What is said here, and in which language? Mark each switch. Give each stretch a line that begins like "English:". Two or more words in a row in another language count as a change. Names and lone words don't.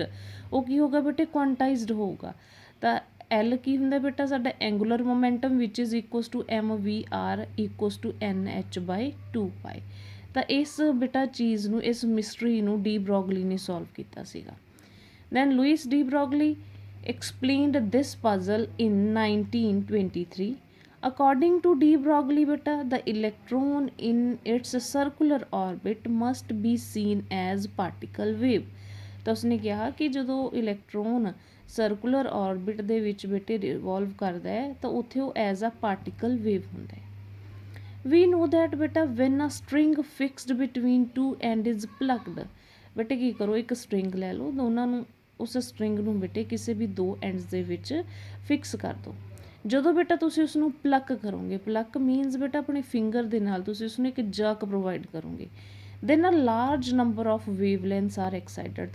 Punjabi: ਉਹ ਕੀ ਹੋਊਗਾ ਬੇਟੇ, ਕੁਆਂਟਾਈਜ਼ਡ ਹੋਊਗਾ। ਤਾਂ ਐਲ ਕੀ ਹੁੰਦਾ ਬੇਟਾ, ਸਾਡਾ
English: angular momentum
Punjabi: ਵਿਚ
English: is equals to mvr equals to nh/2π.
Punjabi: ਤਾਂ ਇਸ ਬੇਟਾ ਚੀਜ਼ ਨੂੰ, ਇਸ ਮਿਸਟਰੀ ਨੂੰ ਡੀ ਬ੍ਰੋਗਲੀ ਨੇ ਸੋਲਵ ਕੀਤਾ ਸੀਗਾ।
English: Then Louis de Broglie explained this puzzle in 1923। According to de Broglie beta, the electron in its circular orbit must be seen as particle wave।
Punjabi: ਤਾਂ ਉਸਨੇ ਕਿਹਾ ਕਿ ਜਦੋਂ ਇਲੈਕਟ੍ਰੋਨ
English: circular orbit
Punjabi: ਦੇ ਵਿੱਚ ਬੇਟੇ ਰਿਵੋਲਵ ਕਰਦਾ ਹੈ ਤਾਂ ਉੱਥੇ ਉਹ
English: as a particle wave
Punjabi: ਹੁੰਦਾ ਹੈ।
English: We know that ਬੇਟਾ when a string fixed between two ends is plucked।
Punjabi: ਬੇਟੇ ਕੀ ਕਰੋ, ਇੱਕ ਸਟਰਿੰਗ ਲੈ ਲਓ, ਦੋਨਾਂ ਨੂੰ ਉਸ ਸਟਰਿੰਗ ਨੂੰ ਬੇਟੇ ਕਿਸੇ ਵੀ ਦੋ ਐਂਡਸ ਦੇ ਵਿੱਚ ਫਿਕਸ ਕਰ ਦਿਓ। ਜਦੋਂ ਬੇਟਾ ਤੁਸੀਂ ਉਸਨੂੰ ਪਲੱਕ ਕਰੋਗੇ,
English: pluck means
Punjabi: ਬੇਟਾ ਆਪਣੇ ਫਿੰਗਰ ਦੇ ਨਾਲ ਤੁਸੀਂ ਉਸਨੂੰ ਇੱਕ
English: jerk provide
Punjabi: ਕਰੋਗੇ,
English: then a large number of wavelengths are excited.